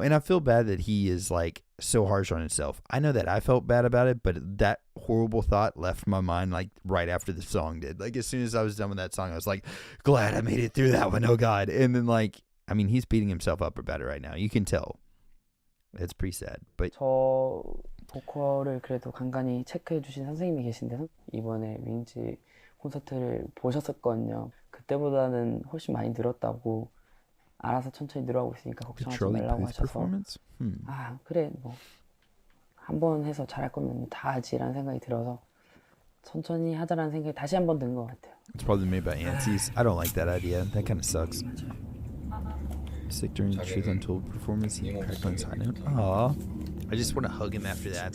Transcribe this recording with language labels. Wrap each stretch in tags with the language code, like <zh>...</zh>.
<en>And I feel bad that he is like so harsh on himself. I know that I felt bad about it, but that horrible thought left my mind like right after the song did. Like as soon as I was done with that song, I was like, glad I made it through that one. Oh God. And then like, I mean, he's beating himself up about it right now. You can tell. It's pretty sad. But</en> <ko>저 보컬을 그래도 간간히 체크해 주신 선생님이 계신데요. 이번에 윙즈 콘서트를 보셨었거든요. 그때보다는 훨씬 많이 늘었다고, 알아서 천천히 늘어가고 있으니까 걱정하지 말라고 하셔서 아 그래 뭐 한 번 해서 잘할 거면 다 하지라는 생각이 들어서 천천히 하자라는 생각이 다시 한 번 든 것 같아요.</ko> <en>It's probably made by Antsies. I don't like that idea. That kind of sucks. Sick during the Truth Untold performance. He cracked on his high note. Aw. I just want to hug him after that.</en>